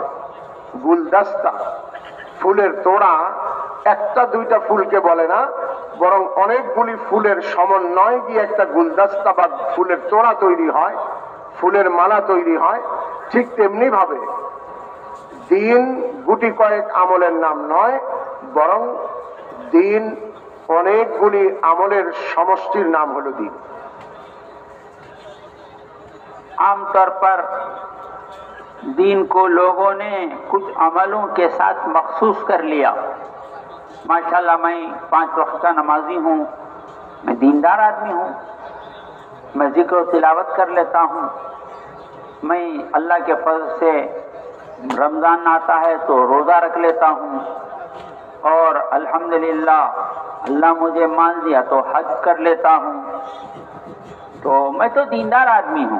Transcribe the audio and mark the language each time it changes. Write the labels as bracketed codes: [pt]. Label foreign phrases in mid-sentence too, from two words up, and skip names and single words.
[bn] গুলদস্তা, ফুলের তোড়া, একটা দুইটা ফুলকে বলে না, বরং অনেকগুলি ফুলের সমন্বয় দিয়ে একটা গুলদস্তা বা ফুলের তোড়া তৈরি হয়, ফুলের মালা তৈরি হয়। ঠিক তেমনি ভাবে দিন গুটি কয়েক আমলের নাম নয়, বরং দিন অনেকগুলি আমলের সমষ্টির নাম হলো দিন। [ur] عام طور پر دین کو لوگوں نے کچھ عملوں کے ساتھ مخصوص کر لیا۔ ماشاءاللہ میں 5 وقت کا نمازی ہوں، میں دیندار آدمی ہوں، میں ذکر و تلاوت کر لیتا ہوں، میں اللہ کے فضل سے رمضان آتا ہے تو روزہ رکھ لیتا ہوں، اور الحمدللہ اللہ مجھے مان دیا تو حج کر لیتا ہوں، تو میں تو دیندار آدمی ہوں۔